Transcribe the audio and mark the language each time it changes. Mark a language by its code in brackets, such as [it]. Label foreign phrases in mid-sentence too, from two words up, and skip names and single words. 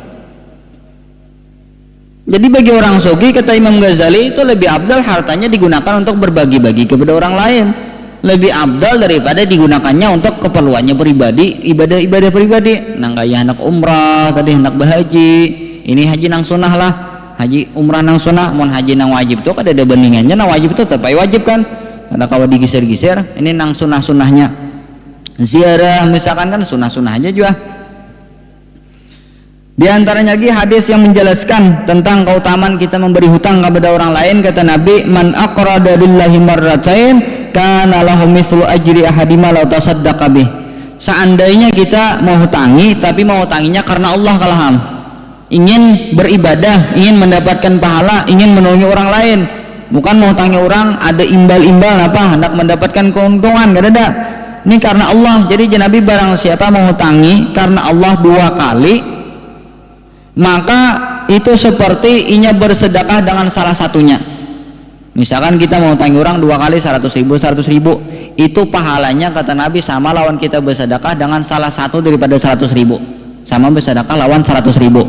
[id] Jadi bagi orang sugih kata Imam Ghazali itu lebih abdal hartanya digunakan untuk berbagi-bagi kepada orang lain, lebih abdal daripada digunakannya untuk keperluannya pribadi, ibadah-ibadah pribadi. [bjn] Nang kayak hendak umrah tadi, hendak berhaji, ini haji nang sunnah lah, haji umrah nang sunnah. Mon haji nang wajib tuh kada ada bandingannya, nang wajib tuh tetap wajib kan, ada kawa digeser-geser. Ini nang sunnah-sunnahnya, ziarah misalkan kan sunnah-sunnahnya juga. [id] Di antaranya lagi hadis yang menjelaskan tentang keutamaan kita memberi hutang kepada orang lain. Kata Nabi, [ar] من أقرض لله مرتين كان له مثل أجر أحدهما لو تصدق به. [id] Seandainya kita mau hutangi, tapi mau hutanginya karena Allah kalaham, ingin beribadah, ingin mendapatkan pahala, ingin menolong orang lain, bukan mau hutangi orang ada imbal-imbal apa hendak mendapatkan keuntungan, gak ada. Ini karena Allah. Jadi Nabi barang siapa mau hutangi karena Allah 2 kali, maka itu seperti inya bersedekah dengan salah satunya. Misalkan kita mau hutangi orang 2 kali 100 ribu, itu pahalanya kata Nabi sama lawan kita bersedekah dengan salah satu daripada 100 ribu, sama bersedekah lawan 100 ribu.